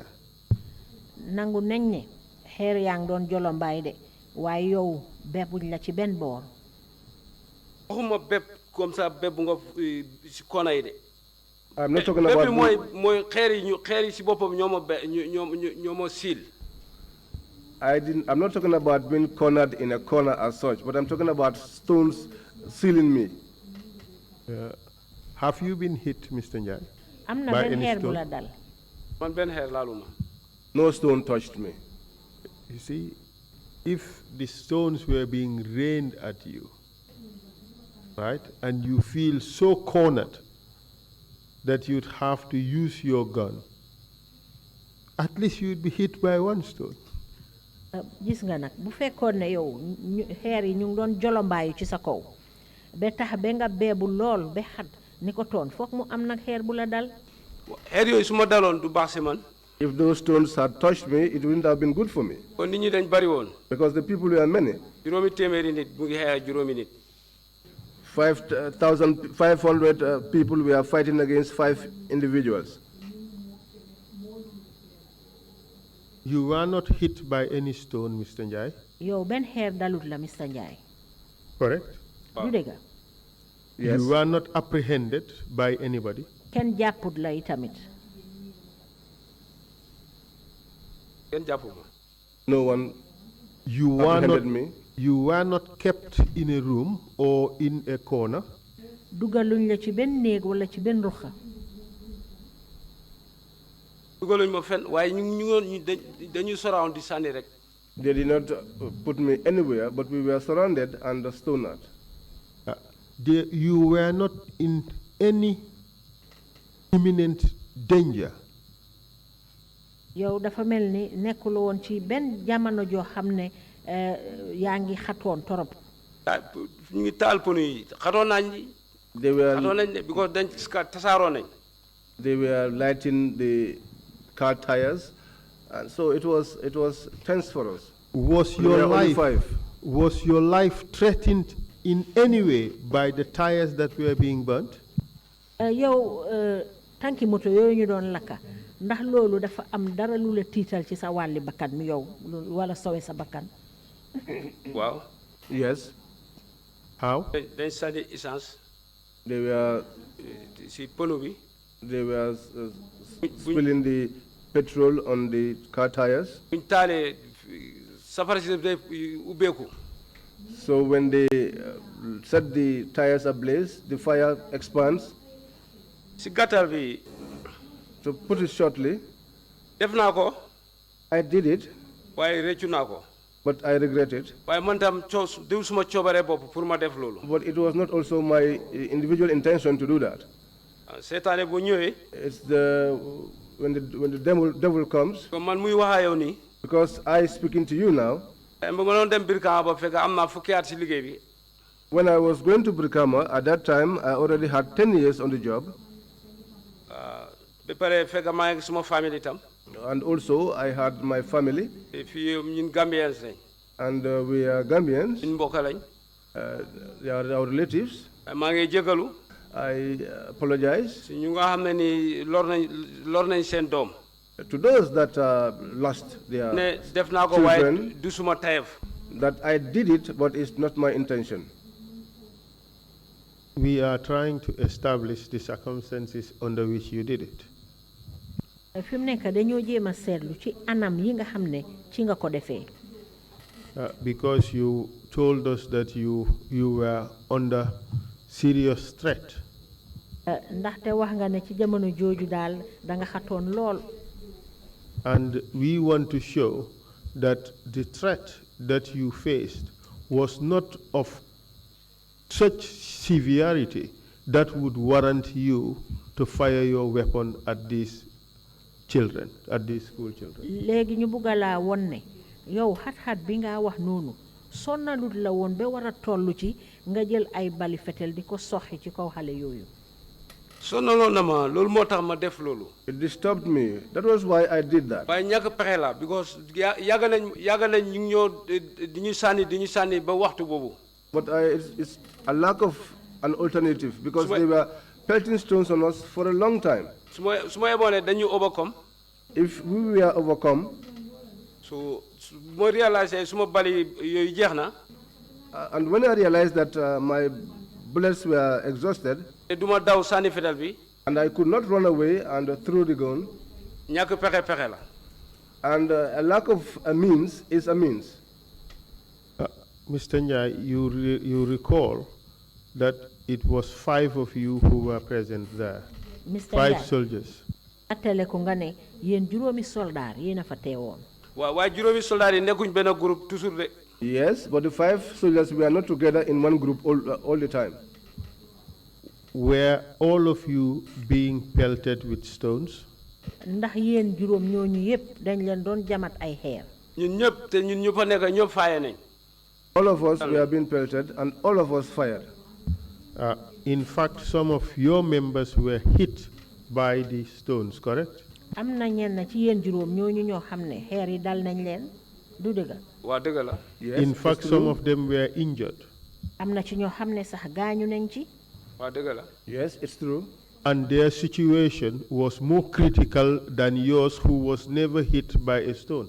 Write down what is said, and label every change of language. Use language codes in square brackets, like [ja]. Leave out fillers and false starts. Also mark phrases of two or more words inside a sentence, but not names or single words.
[wo] nangu nañ ne xeer yaa ngi doon jolombaay de waaye yow beppuñ la ci benn boor. waxuma bépp [fr] comme ça [wo] bépp nga si kona yi de. [en] I'm not talking about. [wo] bépp mooy xeer yi si boppam ñoo ma siil. [en] I'm not talking about being cornered in a corner as such, but I'm talking about stones sealing me. Have you been hit, Mr. Njie? [wo] am na benn xeer bu la dal. man benn xeer laaluma. [en] No stone touched me. You see, if the stones were being rained at you, right, and you feel so cornered that you'd have to use your gun, at least you'd be hit by one stone. [wo] gis nga nag bu fekkoon ne yow xeer yi ñu ngi doon jolombaayu ci sa kaw ba tax ba nga beebu lool ba xat ni ko toon foog mu am nag xeer bu la dal. xeer yooyu su ma daloon du baax si man. [en] If those stones had touched me, it wouldn't have been good for me. [wo] kon nit ñi dañ bari woon. [en] Because the people were many. [wo] juróomi téeméeri nit mu ngi xeex juróomi nit. [en] 5,500 people were fighting against 5 individuals. You were not hit by any stone, Mr. Njie? [wo] Yow ben xeer dalut la Mr. Njie. [en] Correct? [wo] Du dëgga. [en] Yes. You were not apprehended by anybody? [wo] Kenn jàpput la itamit. kenn jàppuma. [en] No one You apprehended me. You were not kept in a room or in a corner? [wo] Dugaluñ la ci ben néeg wala ci ben ruxa. dugaluñ ma fenn waaye ñu dañuy surround di sànni rek. [en] They did not put me anywhere, but we were surrounded and stoned at. You were not in any imminent danger? [wo] Yow dafa mel ni nekkuloo woon ci benn jamono joo xam ne yaa ngi xatoon torop. ñu ngi taal pono yi xatoon nañ [en] They were [wo] xatoon nañ ne because dañ tasaaroo nañ. [en] They were lighting the car tires, and so it was tense for us. Was your life threatened in any way by the tires that were being burnt? [wo] Yow tanki moto yooyu ñu doon lakka ndax loolu dafa am dara lu la tiital ci sa wàlli bakkan mi yow wala sowe sa bakkan. Waaw. [en] Yes. How? [wo] dañ sànni essence. [en] They were [wo] si pono bi. [en] They were spilling the petrol on the car tires. [wo] buñ taalee safara si day ubbeeku. [en] So when they set the tires ablaze, the fire expands. [wo] si gàttal bi. [en] To put it shortly, [wo] def naa ko. [en] I did it. [wo] waaye réccu naa ko. [en] But I regret it. [wo] waaye man tam diw suma coobare bopp pour ma def loolu. [en] But it was not also my individual intention to do that. [wo] seetaane bu ñëwee. [en] It's when the devil comes. [wo] comme man muy wax yow nii. [en] Because I speaking to you now. [wo] ba ma doon dem Brikama ba fekk am naa fukki at si liggéey bi. [en] When I was going to Brikama, at that time I already had 10 years on the job. [wo] ba pare fekk maa ngi suma famille itam. [en] And also I had my family. [wo] fii ñun Gambians lañ. [en] And we are Gambians. [wo] ñun mbokk lañ. [en] They are our relatives. [wo] maa ngi jégalu. [en] I apologize. [wo] si ñu nga xam ne ni lor nañ seen doom. [en] To those that lost their [wo] ne def naa ko [en] children, [wo] waaye du suma tayef. [en] that I did it, but it's not my intention. We are trying to establish the circumstances under which you did it. [wo] fi mu nekk dañoo jéem a seetlu ci anam yi nga xam ne ci nga ko defee. [en] Because you told us that you were under serious threat. [wo] ndaxte wax nga ne ci jamono jooju daal da nga xatoon lool. [en] And we want to show that the threat that you faced was not of such severity that would warrant you to fire your weapon at these children, at these school children. [wo] léegi ñu bugg laa won ne yow xat-xat bi nga wax noonu sonnalut la woon ba war a toll ci nga jël ay bali fetel di ko soxi ci kaw xale yooyu. sonaloon na ma loolu moo tax ma def loolu. [en] It disturbed me. That was why I did that. [wo] waaye ñàkk pexe la because yàgg nañ ñu ngi ñoo di ñu sànni ba waxtu boobu. [en] But it's a lack of an alternative because they were pelting stones on us for a long time. [wo] su ma yeboon ne dañu overcome. [en] If we were overcome. [wo] so ma réalisé suma bali yooyu jeex na. [en] And when I realized that my bullets were exhausted. [wo] te duma daw sànni fetal bi. [en] And I could not run away and throw the gun. [wo] ñàkk pexe la. [en] And a lack of a means is a means. Mr. Njie, you recall that it was 5 of you who were present there. Mr. 5 soldiers. [wo] attale ko nga ne yéen juróomi soldaar yéen a fa teewoon. waaye juróomi soldaar yi nekkuñ benn [fr] groupe toujours [wo] de. [en] Yes, but the 5 soldiers were not together in one group all the time. Were all of you being pelted with stones? [wo] ndax yéen juróom ñooñu yépp dañ leen doon jamat ay xeer. ñun ñëpp te ñun ñu fa nekk ñëpp faaye nañ. [en] All of us were being pelted and all of us fired. In fact, some of your members were hit by the stones, correct? [wo] am na ñenn ci yéen juróom ñooñu ñoo xam ne xeer yi dal nañ leen du dëgg. waa dëgg la. [en] Yes, in fact, some of them were injured. [wo] am na ci ñoo xam ne sax gaañu nañ ci. waaw dëgg la. [en] Yes, it's true. And their situation was more critical than yours, who was never hit by a stone.